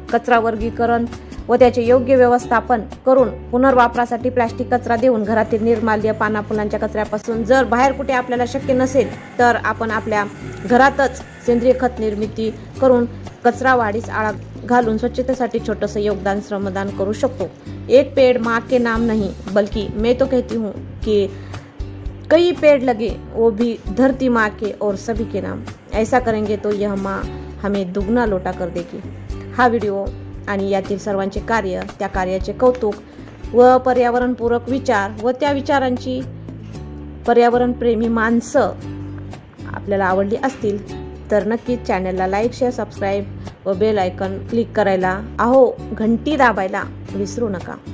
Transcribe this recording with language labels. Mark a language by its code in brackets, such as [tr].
[mr] कचरा वर्गीकरण व त्याचे योग्य व्यवस्थापन करून पुनर्वापरासाठी प्लास्टिक कचरा देऊन घरातील निर्माल्य, पाना फुलांच्या कचऱ्यापासून जर बाहेर कुठे आपल्याला शक्य नसेल तर आपण आपल्या घरातच सेंद्रिय खत निर्मिती करून कचरा वाढीस आळा घालून स्वच्छतेसाठी छोटंसं योगदान, श्रमदान करू शकतो. [hi] एक पेड़ माँ के नाम नहीं, बल्कि मैं तो कहती हूँ कि कई पेड़ लगे वो भी धरती माँ के और सभी के नाम. ऐसा करेंगे तो यह माँ हमें दुगना लोटा कर देगी. [mr] हा व्हिडिओ आणि यातील सर्वांचे कार्य, त्या कार्याचे कौतुक व पर्यावरणपूरक विचार व त्या विचारांची पर्यावरणप्रेमी माणसं आपल्याला आवडली असतील तर नक्कीच चॅनलला लाईक, शेअर, सबस्क्राईब व बेल आयकॉन क्लिक करायला, घंटी दाबायला विसरू नका.